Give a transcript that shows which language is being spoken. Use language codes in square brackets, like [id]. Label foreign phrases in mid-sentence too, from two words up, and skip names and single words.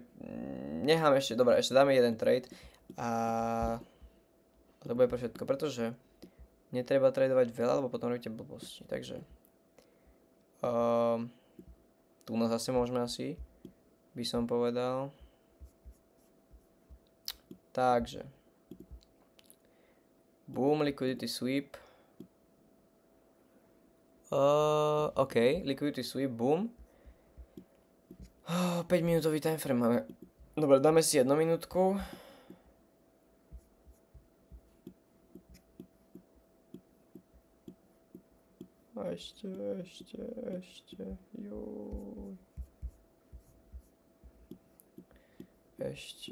[sk] Nechám ešte, dobre, ešte dáme jeden trade a to bude pre všetko, pretože netreba tradovať veľa, lebo potom robíte blbosti. Takže tu zase môžeme asi, by som povedal. [en] Takže boom, liquidity sweep. OK, liquidity sweep, boom. [sk] 5 minútový timeframe máme. Dobre, dáme si 1 minútku. A ešte, juj. Ešte.